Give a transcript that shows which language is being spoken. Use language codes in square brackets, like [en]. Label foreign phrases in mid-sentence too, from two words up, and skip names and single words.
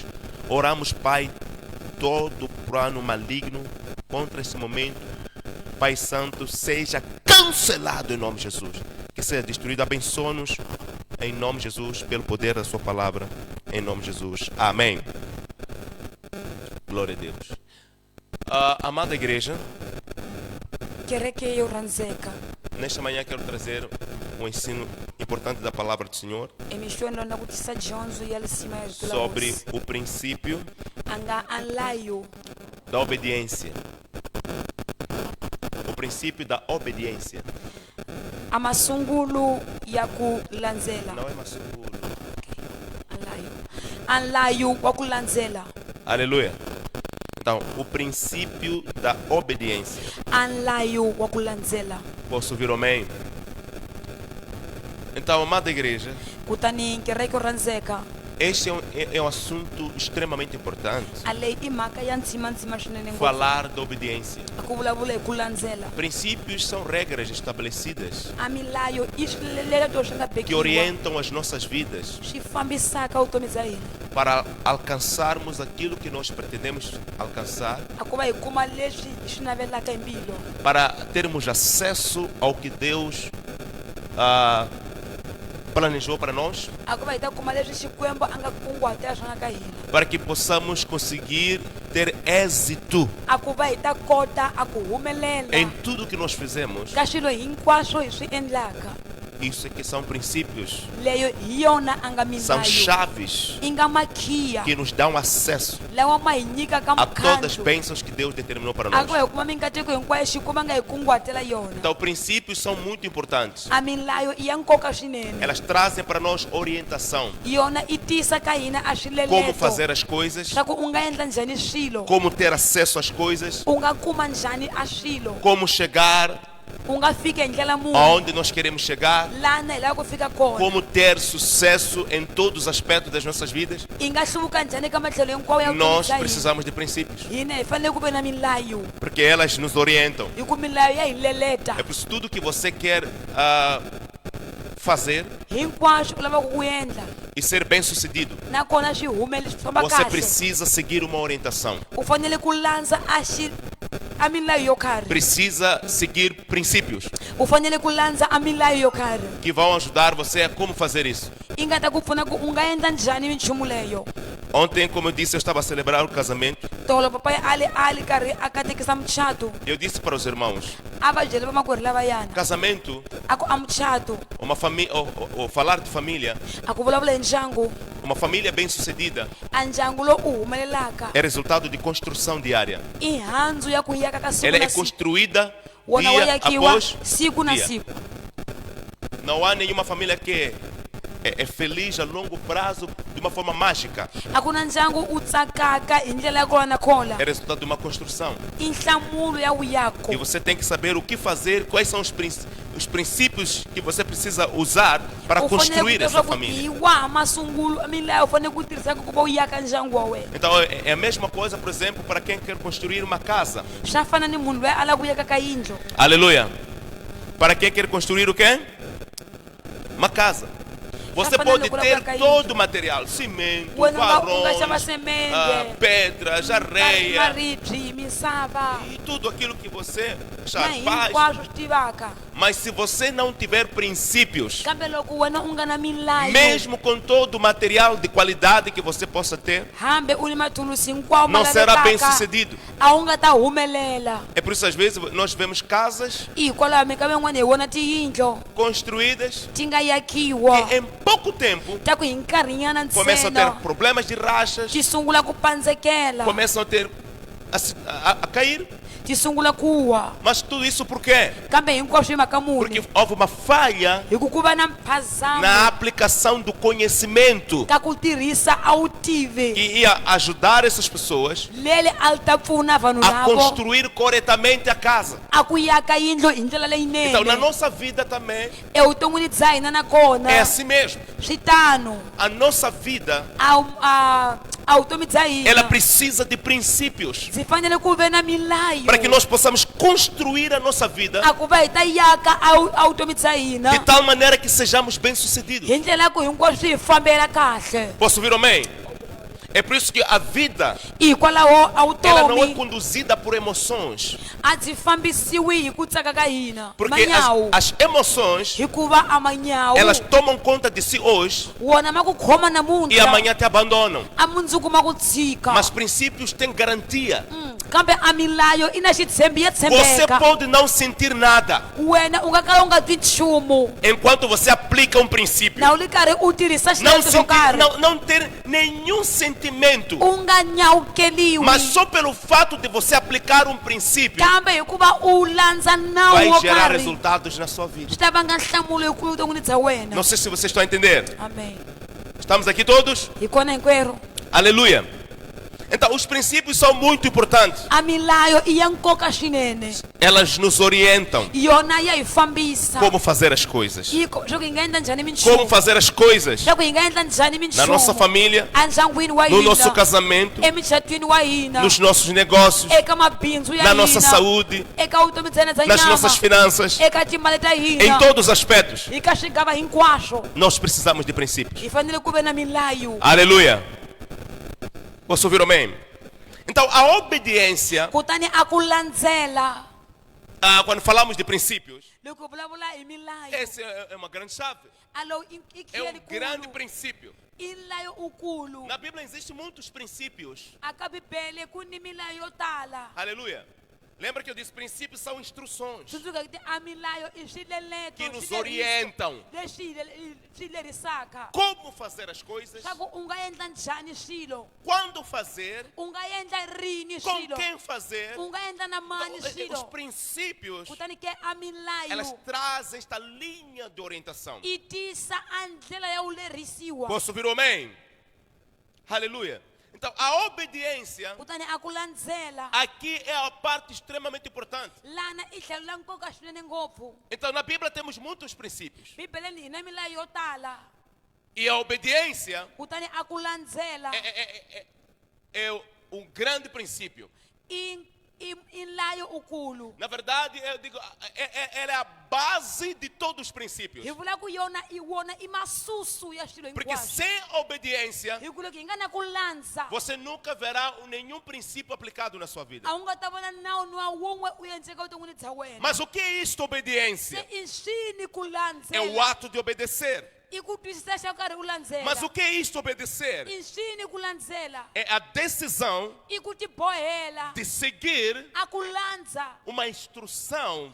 [pt] Oramos, Pai, todo plano maligno contra esse momento, Pai Santo, seja cancelado em nome de Jesus. Que seja destruído. Abençoa-nos em nome de Jesus, pelo poder da sua palavra, em nome de Jesus. Amém. Glória a Deus. Amada igreja, [ts] Kereke yo rhandzeka, [pt] nesta manhã quero trazer um ensino importante da palavra do Senhor [ts] emixweni lona ku tisa dyondzo ya lisima ya rito la [pt] sobre [ts] Hosi. [pt] o princípio [ts] Anga anlayo [pt] da obediência. O princípio da obediência. [ts] amasungulu ya ku landzela. [pt] Não é masungulu. [ts] Anlayo wa ku landzela. [pt] Aleluia. Então, o princípio da obediência. [ts] Anlayo wa ku landzela. [pt] Posso ouvir amém? Então, amada igreja, [ts] Kutani kereke yo rhandzeka, [pt] Este é um assunto extremamente importante. [ts] a leyi i mhaka ya ntsimantsima swinene ngopfu. [pt] Falar da obediência. [ts] Ku vulavula hi ku landzela. [pt] Princípios são regras estabelecidas [ts] A milayo i swiletelo swi nga [pt] que [ts] bekiwa [pt] orientam as nossas vidas [ts] swi fambisaka vutomi bya hina [pt] para alcançarmos aquilo que nós pretendemos alcançar, [ts] a ku va hi kuma leswi hi swi navelaka hi mbilu, [pt] para termos acesso ao que Deus planejou para nós, [ts] a ku va hi ta kuma leswi Xikwembu a nga kunguhatela swona ka hina, [pt] para que possamos conseguir ter êxito [ts] a ku va hi ta kota a ku humelela [pt] em tudo que nós fizemos. [ts] ka swilo hinkwaswo hi swi endlaka. [pt] Isso é que são princípios, [ts] Leyo hi yona a nga [pt] são [ts] milayo [pt] chaves [ts] i nga makhiya [pt] que nos dão acesso [ts] lawa ma hi nyikaka [pt] a todas as [ts] mkhandlo [pt] bênçãos que Deus determinou para a nós. [ts] ku va hi kuma minkateko hinkwayo Xikwembu a nga hi kunguhatela yona. [pt] Então, princípios são muito importantes. [ts] A milayo i ya nkoka swinene, [pt] Elas trazem para nós orientação, [ts] yona i tisa ka hina a [pt] como [ts] swileleto [pt] fazer as coisas, [ts] swa ku u nga endla njhani swilo, [pt] como ter acesso às coisas, [ts] u nga kuma njhani a swilo, [pt] como chegar [ts] u nga fika hi ndlela muni [pt] aonde nós queremos chegar, [ts] lana hi lava ku fika kona, [pt] como ter sucesso em todos os aspectos das nossas vidas. [ts] i nga hluvuka njhani ka matlhelo hinkwawo ya vutomi [pt] Nós [ts] bya hina. [pt] precisamos de princípios, [ts] Hina hi fanele ku ve na milayo [pt] porque elas nos orientam. [ts] hi ku milayo ya hi leleta [pt] É por isso tudo que você quer fazer [ts] hinkwaswo u lavaka ku endla [pt] e ser bem-sucedido, [ts] nakona swi humele swi famba [pt] você [ts] kahle, [pt] precisa seguir uma orientação. [ts] u fanele ku landza a milayo yo karhi, [pt] Precisa seguir princípios [ts] u fanele ku landza a milayo yo karhi [pt] que vão ajudar você a como fazer isso. [ts] i nga ta ku pfuna ku u nga endla njhani minchumu leyo. [pt] Ontem, como eu disse, eu estava a celebrar o casamento. [ts] Tolo papai ali karhi a katekisa muchato [pt] Eu disse para os irmãos, [ts] a va byele vamakwerhu lavayana [pt] casamento, [ts] a ku a muchato [pt] uma família, ou falar de família, [ts] a ku vulavula hi ndyangu, [pt] uma família bem-sucedida [ts] a ndyangu lowu u humelelaka [pt] é resultado de construção diária. [ts] i handzu ya ku yaka ka siku [pt] Ela [ts] na [pt] é [ts] siku, [pt] construída [ts] wona wa [pt] dia [ts] yakiwa [pt] após [ts] siku na [pt] dia. [ts] siku. [pt] Não há nenhuma família que é feliz a longo prazo de uma forma mágica. [ts] A ku na ndyangu u tsakaka hi ndlela ya kona khola, [pt] É resultado de uma construção. [ts] i nhlamulo ya wuyako. [pt] E você tem que saber o que fazer, quais são os princípios que você precisa usar para [ts] U fanele ku [pt] construir [ts] tiva [pt] essa [ts] ku [pt] família. [ts] hi waha masungulo milayo u fanele ku tirhisaka ku va u yaka ndyangu wa wena. [pt] Então é a mesma coisa, por exemplo, para quem quer construir uma casa. [ts] Swa fana ni munhu loyi a lava ku yaka ka yindlu, [pt] Aleluia. Para quem quer construir o quê? Uma casa. Você pode ter todo o material, cimento, [ts] wena u nga xava [pt] varões, semente, pedras, areia [ts] maribye, misava [pt] e tudo aquilo que você já [ts] na [pt] faz. [ts] hinkwaswo swi tivaka, [pt] Mas se você não tiver princípios, [ts] kambe loko wena u nga na milayo, [pt] mesmo com todo o material de qualidade que você possa ter, [ts] hambe u ni mathulusi hinkwawo ma [pt] não será bem [ts] lavekaka, [pt] sucedido. [ts] a wu nga ta humelela. [pt] É por isso às vezes nós vemos casas [ts] Hikwalaho minkama yin'wana hi vona tiyindlo [pt] construídas [ts] ti nga yakiwa [pt] que em pouco tempo [ts] ta ku hi nkarhinyana [pt] começam a ter [ts] ntsena [pt] problemas de rachas, [ts] ti sungula ku pandzekela, [pt] começam a ter a cair. [ts] ti sungula ku wa, [pt] Mas tudo isso por quê? [ts] kambe hinkwaswo hi mhaka [pt] Porque [ts] muni? [pt] houve uma falha [ts] Hi ku va na mphazamo [pt] na aplicação do conhecimento [ts] ka ku tirhisa a wu tive [pt] que ia ajudar essas pessoas [ts] lele a li ta pfuna vanhu [pt] a [ts] lavo [pt] construir corretamente a casa. [ts] a ku yaka yindlu hi ndlela [pt] Então, na [ts] leyinene. [pt] nossa vida também [ts] Evuton'wini bya hina nakona [pt] é assim mesmo. [ts] swi tano, [pt] A nossa vida, [ts] a vutomi bya [pt] ela [ts] hina [pt] precisa de princípios [ts] byi fanele ku ve na milayo [pt] para que nós possamos construir a nossa vida [ts] a ku va hi ta yaka a vutomi bya hina [pt] de tal maneira que sejamos bem-sucedidos. [ts] hi ndlela ya ku hinkwaswo swi hi fambela kahle. [pt] Posso ouvir amém? É por isso que a vida, [ts] Hikwalaho a [pt] ela não é [ts] vutomi [pt] conduzida por emoções. [ts] a byi fambisiwi hi ku tsaka ka hina [pt] Porque [ts] manyawu, [pt] as emoções, [ts] hikuva a manyawu [pt] elas tomam conta de si hoje [ts] wona ma ku khoma [pt] e [ts] namuntlha [pt] amanhã te abandonam. [ts] a mundzuku ma ku tshika. [pt] Mas princípios têm garantia. [ts] Kambe a milayo i na xitshembi ya [pt] Você [ts] tshembeka. [pt] pode não sentir nada [ts] Wena u nga kala u nga twi nchumu [pt] enquanto você aplica um princípio. [ts] na u ri karhi u tirhisa [pt] Não, [ts] xiletso xo karhi, [pt] não ter nenhum sentimento. [ts] u nga nyawukeliwi, [pt] Mas só pelo fato de você aplicar um princípio [ts] kambe hikuva u landza nawu [pt] vai [ts] wo [pt] gerar [ts] karhi [pt] resultados na sua vida. [ts] swi ta vanga nhlamulo yikulu vuton'wini bya wena. [pt] Não sei se vocês estão a entender. Amen. Estamos aqui todos? [ts] Hi kona hinkwerhu. [pt] Aleluia. Então, os princípios são muito importantes. [ts] a milayo i ya nkoka swinene, [pt] Elas nos orientam [ts] yona ya hi fambisa [pt] como fazer as coisas. [ts] leswaku hi nga endla njhani [pt] Como [ts] minchumu, [pt] fazer as coisas [ts] leswaku hi nga endla njhani [pt] na nossa [ts] minchumu [pt] família, [ts] endyangwini wa [pt] no nosso [ts] hina, [pt] casamento, [ts] emucatwini wa hina, [pt] nos nossos negócios, [ts] eka mabindzu ya [pt] na nossa [ts] hina, [pt] saúde, [ts] eka vutomi bya hina bya [pt] nas [ts] nyama, [pt] nossas finanças, [ts] eka timali ta [pt] em [ts] hina, [pt] todos os aspectos. [ts] eka swigava hinkwaswo [pt] Nós precisamos de princípios. [ts] hi fanele ku ve na milayo. [pt] Aleluia. Posso ouvir amém? Então, a obediência, [ts] Kutani a ku landzela, [pt] quando falamos de princípios, [ts] loko hi vulavula hi milayo, [pt] essa é uma grande chave. [ts] alo i [pt] É [ts] khiya [pt] grande [ts] likulu, [pt] princípio. [ts] i milayo ukulu. [pt] Na Bíblia existem muitos princípios. [ts] Aka bibele ku ni milayo yo tala. [pt] Aleluia. Lembra que eu disse princípios são instruções [ts] Tsundzuka kuti a milayo i swileleto, [pt] que nos [ts] swileriso [pt] orientam [ts] leswi swi lerisaka [pt] como fazer as coisas, [ts] swa ku u nga endla njhani swilo, [pt] quando fazer, [ts] u nga endla rini [pt] com [ts] swilo, [pt] quem fazer. [ts] u nga endla na mani [pt] Os [ts] swilo. [pt] princípios, [ts] Kutani ke a [pt] elas [ts] milayo [pt] trazem esta linha de orientação. [ts] i tisa a ndlela ya u lerisiwa. [pt] Posso ouvir o amém? Aleluia. Então, a obediência [ts] Kutani a ku landzela [pt] aqui é a parte extremamente importante. [ts] lana i tlhelo la nkoka swinene ngopfu. [pt] Então, na Bíblia temos muitos princípios. [ts] Bibeleni hi na milayo yo tala, [pt] E a obediência [ts] kutani a ku landzela [pt] é um grande princípio. [ts] i milayo ukulu. [pt] Na verdade, eu digo, ela é a base de todos os princípios. [ts] Hi vula ku yona i wona i masusu ya swilo [pt] Porque [ts] hinkwaswo. [pt] sem obediência, [ts] Hi ku loko hi nga na ku landza, [pt] você nunca verá nenhum princípio aplicado na sua vida. [ts] a wu nga ta vona nawu niwa wun'we u endleka vuton'wini bya wena. [pt] Mas o que é isto, Se obediência? [ts] i swini ku [pt] É o [ts] landzela, [pt] ato de obedecer. [ts] i ku twisisa xa karhi u landzela. [pt] Mas o que é isto, obedecer? [ts] I swini ku landzela, [pt] É a decisão [ts] i ku tibohela [pt] de seguir [ts] a ku landza [pt] uma instrução,